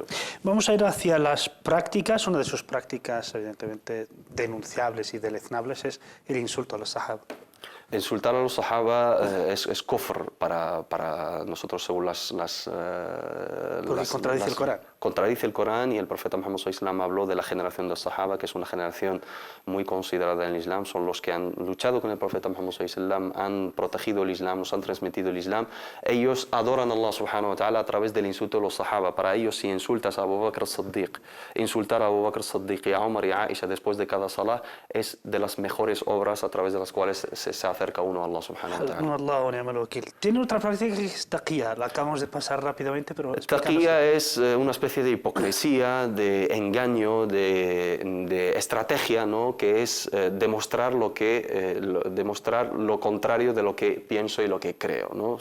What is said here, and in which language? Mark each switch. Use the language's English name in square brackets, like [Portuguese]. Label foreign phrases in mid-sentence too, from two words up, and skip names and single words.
[Spanish] Vamos a ir hacia las prácticas. Una de sus prácticas, evidentemente, denunciables y deleznables es el insulto a los sahaba. Insultar a los sahaba es kufr para nosotros según porque contradice el Corán. Contradice el Corán y el profeta Muhammad [Arabic] صلى الله عليه وسلم [Spanish] habló de la generación de los sahaba, que es una generación muy considerada en el Islam. Son los que han luchado con el profeta Muhammad [Arabic] صلى الله عليه وسلم, [Spanish] han protegido el Islam, nos han transmitido el Islam. Ellos adoran a Allah [Arabic] سبحانه وتعالى [Spanish] a través del insulto de los sahaba. Para ellos, si insultas a Abu Bakr as-Siddiq, insultar a Abu Bakr as-Siddiq y a Omar y a Aisha después de cada salah es de las mejores obras a través de las cuales se acerca uno a Allah [Arabic] سبحانه وتعالى. [Spanish] Tiene otra práctica que es taqiyya, la acabamos de pasar rápidamente, pero taqiyya es una especie de hipocresía, de engaño, de estrategia, ¿no? Que es demostrar lo contrario de lo que pienso y lo que creo, ¿no?